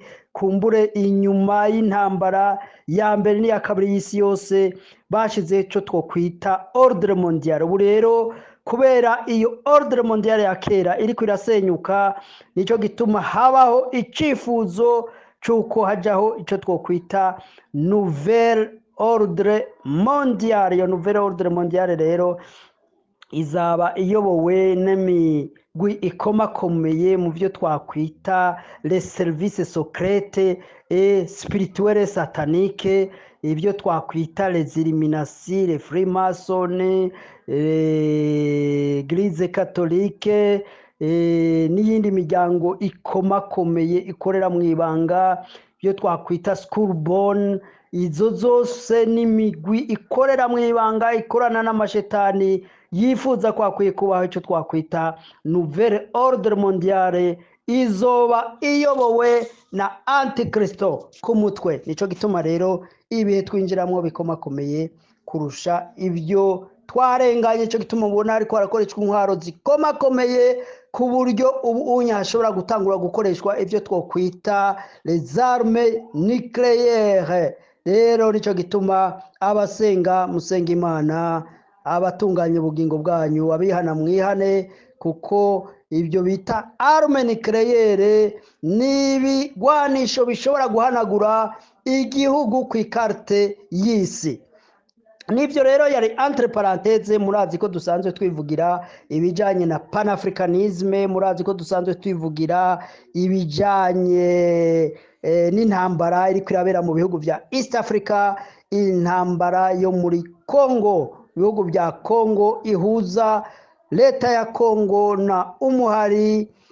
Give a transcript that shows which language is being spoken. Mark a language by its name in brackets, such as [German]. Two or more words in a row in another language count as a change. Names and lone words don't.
[Rundi] Kumbure inyuma y'intambara ya mbere n'iya kabiri y'isi yose bashize cyo twokwita [French] ordre mondiale. [Rundi] Ubu rero kubera iyo [French] ordre mondiale [Rundi] ya kera iri kwirasenyuka, nico gituma habaho icifuzo cyuko hajaho icyo twokwita [French] nouvelle ordre mondiale. [Rundi] Iyo [French] nouvelle ordre mondiale [Rundi] rero izaba iyobowe n'imigwi ikomakomeye mu byo twakwita [French] les services secrets et spirituels sataniques. [Rundi] ibyo twakwita [French] les illuminati, les freemason, Eglise catholique, [Rundi] n'iyindi miryango ikomakomeye ikorera mu ibanga, ibyo twakwita [English] school born. [Rundi] Izo zose n'imigwi ikorera mu ibanga, ikorana n'amashetani, yifuza kwakwiye kubaho icyo twakwita [French] nouvelle ordre mondiale, [Rundi] izoba iyobowe na antikristo ku mutwe. Nico gituma rero ibihe twinjiramo bikomakomeye kurusha ibyo twarenganye. Cyo gituma ubona ariko harakoreshwa intwaro zikomakomeye ku buryo ubu unyashobora gutangura gukoreshwa ibyo twokwita [French] les armes nucléaires. [Rundi] Rero nico gituma abasenga musenga Imana, abatunganya ubugingo bwanyu, abihana mwihane, kuko ibyo bita [French] arme nucléaire [Rundi] n'ibigwanisho bishobora guhanagura igihugu ku ikarte y'isi. Nibyo rero yari [French] entre parenthèse. [Rundi] Murazi ko dusanzwe twivugira ibijanye na panafricanisme, murazi ko dusanzwe twivugira ibijanye n'intambara iri kwirabera mu bihugu vya East Africa, intambara yo muri Congo, ibihugu vya Congo ihuza leta ya Congo na umuhari